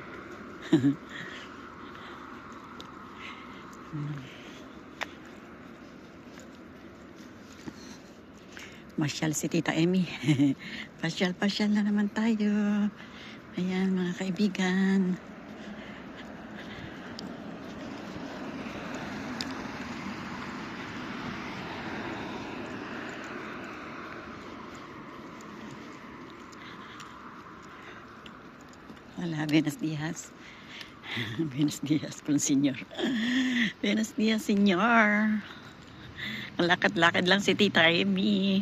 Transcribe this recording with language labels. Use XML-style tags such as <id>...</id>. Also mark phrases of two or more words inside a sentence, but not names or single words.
<tl>Masyal si Tita Emmy. Pasyal na naman tayo. Ayan mga kaibigan.</tl> <es>Hola, buenos días. Buenos días, Monsignor. Buenos días, Senyor.</es> <tl>Lakad-lakad lang si Tita Emmy.</tl>